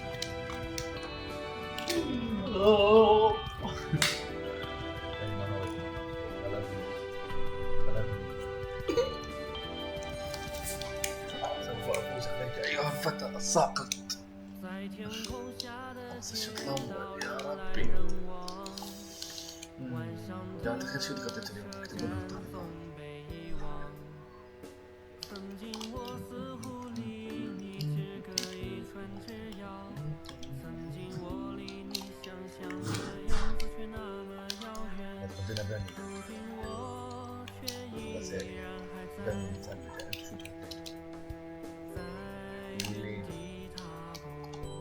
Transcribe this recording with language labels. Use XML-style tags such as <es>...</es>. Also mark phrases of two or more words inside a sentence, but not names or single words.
<ar>سوف أفوز عليك أيها الفتى الساقط. الشوط الأول يا ربي. يا أخي شو تغديت اليوم؟ اكتبوا لنا بالتعليقات.</ar> <zh>曾经我似乎离你只隔一寸之遥，曾经我离你想象的样子却那么遥远，如今我却依然还在原地踏步。</zh>